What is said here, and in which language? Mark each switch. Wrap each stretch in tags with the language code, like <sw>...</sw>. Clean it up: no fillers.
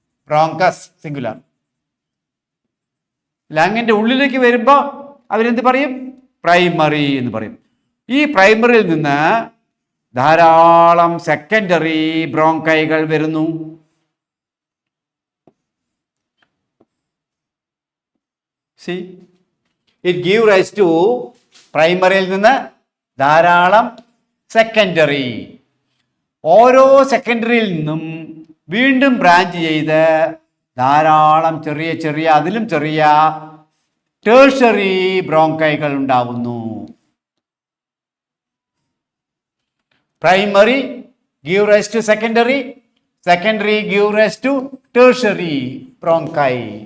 <en>Bronchus singular.</en> <ml>ലങ്ങിൻ്റെ ഉള്ളിലേക്ക് വരുമ്പോൾ അവരെന്ത് പറയും? പ്രൈമറി എന്ന് പറയും. ഈ പ്രൈമറിയിൽ നിന്ന് ധാരാളം സെക്കൻഡറി ബ്രോങ്കൈകൾ വരുന്നു.</ml> <en>See, it gives rise to</en> <ml>പ്രൈമറിയിൽ നിന്ന് ധാരാളം സെക്കൻഡറി. ഓരോ സെക്കൻഡറിയിൽ നിന്നും വീണ്ടും ബ്രാഞ്ച് ചെയ്ത് ധാരാളം ചെറിയ ചെറിയ അതിലും ചെറിയ ടേഴ്സറി ബ്രോങ്കൈകൾ ഉണ്ടാവുന്നു.</ml> <en>Primary give rise to secondary, secondary give rise to tertiary bronchi.</en>